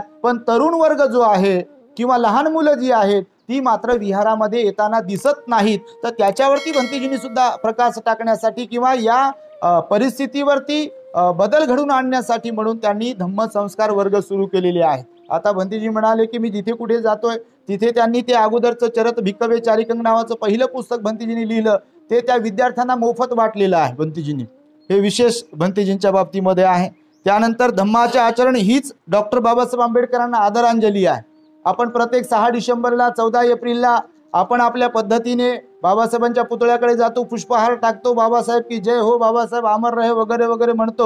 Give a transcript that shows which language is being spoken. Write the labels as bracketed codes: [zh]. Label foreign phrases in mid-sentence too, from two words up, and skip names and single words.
[mr] पण तरुण वर्ग जो आहे किंवा लहान मुलं जी आहेत ती मात्र विहारामध्ये येताना दिसत नाहीत. तर त्याच्यावरती भंतेजींनी सुद्धा प्रकाश टाकण्यासाठी किंवा या परिस्थितीवरती बदल घडून आणण्यासाठी म्हणून त्यांनी धम्मसंस्कार वर्ग सुरू केलेले आहेत. आता भंतेजी म्हणाले की मी जिथे कुठे जातोय तिथे त्यांनी ते अगोदरचं चरत भिक्कवे चारिकंग नावाचं पहिलं पुस्तक भंतेजींनी लिहिलं, ते त्या विद्यार्थ्यांना मोफत वाटलेलं आहे भंतेजींनी. हे विशेष भंतेजींच्या बाबतीमध्ये आहे. त्यानंतर धम्माचे आचरण हीच डॉक्टर बाबासाहेब आंबेडकरांना आदरांजली आहे. आपण प्रत्येक 6 डिसेंबरला 14 एप्रिलला आपण आपल्या पद्धतीने बाबासाहेबांच्या पुतळ्याकडे जातो, पुष्पहार टाकतो, [hi] बाबासाहेब की जय हो, बाबासाहेब अमर रहे [mr] वगैरे वगैरे म्हणतो.